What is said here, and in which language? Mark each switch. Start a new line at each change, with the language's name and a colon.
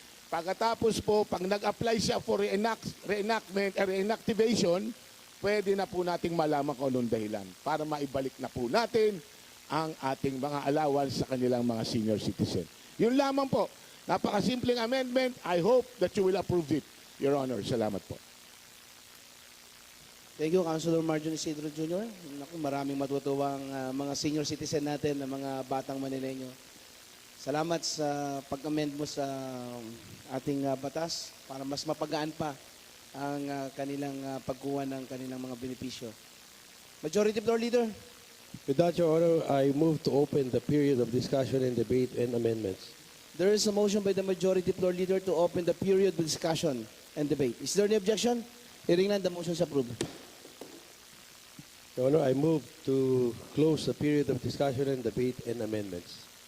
Filipino: Pagkatapos po, pag nag-apply siya
English: for reactivation,
Filipino: pwede na po nating malaman kung anong dahilan para maibalik na po natin ang ating mga allowance sa kanilang mga senior citizen. Yun lamang po. Napakasimpleng amendment.
English: I hope that you will approve it, Your Honor.
Filipino: Salamat po.
English: Thank you, Councilor Marjon Isidro Jr.
Filipino: Naku, maraming matutuwang mga senior citizen natin na mga batang Manileño. Salamat sa pag-amend mo sa ating batas para mas mapagaan pa ang kanilang pagkuha ng kanilang mga benepisyo.
English: Majority Floor Leader. With that, Your Honor, I move to open the period of discussion and debate and amendments. There is a motion by the Majority Floor Leader to open the period of discussion and debate. Is there any objection? Hearing none, the motion is approved. Your Honor, I move to close the period of discussion and debate and amendments.